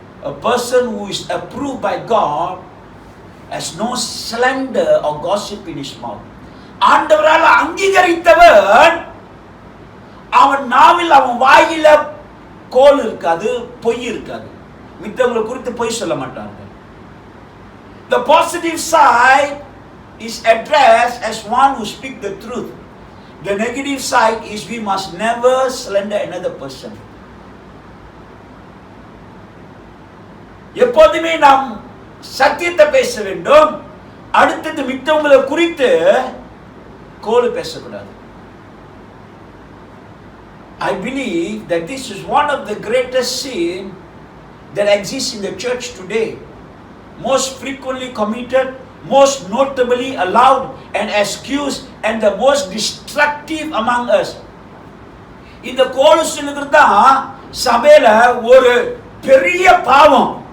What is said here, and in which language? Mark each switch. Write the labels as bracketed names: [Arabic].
[English] A person who is approved by God has no slander or gossip in his mouth. [Tamil] ஆண்டவரால் அங்கீகரித்தவன் அவன் நாவில் அவன் வாயில கோல் இருக்காது, பொய் இருக்காது, மித்தவங்களை குறித்து பொய் சொல்ல மாட்டாங்க. [English] The positive side is addressed as one who speaks the truth. The negative side is we must never slander another person. [Tamil] எப்போதுமே நாம் சத்தியத்தை பேச வேண்டும், அடுத்தது மித்தவங்களை குறித்து கோல் பேசக்கூடாது. [English] I believe that this is one of the greatest sin that exists in the church today, most frequently committed, most notably allowed and excused, and the most destructive among us. [Tamil] இந்த கோல் சொல்லுகிறது தான் சபையில ஒரு பெரிய பாவம்.